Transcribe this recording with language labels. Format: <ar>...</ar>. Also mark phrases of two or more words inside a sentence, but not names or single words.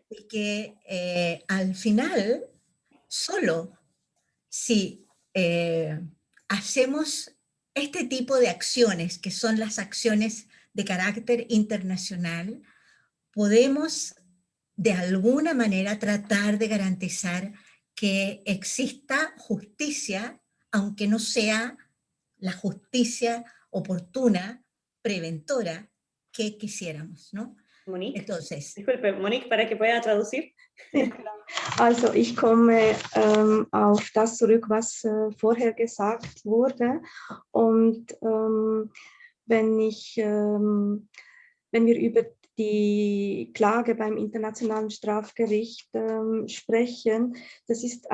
<es>Y que al final, solo si hacemos este tipo de acciones, que son las acciones de carácter internacional, podemos de alguna manera tratar de garantizar que exista justicia, aunque no sea la justicia oportuna, preventora que quisiéramos, ¿no? Monique. Entonces, Disculpe, Monique, para que pueda traducir.</es> <de>Also ich komme auf das zurück, was vorher gesagt wurde. Und wenn wir über die Klage beim Internationalen Strafgericht sprechen, das ist</de>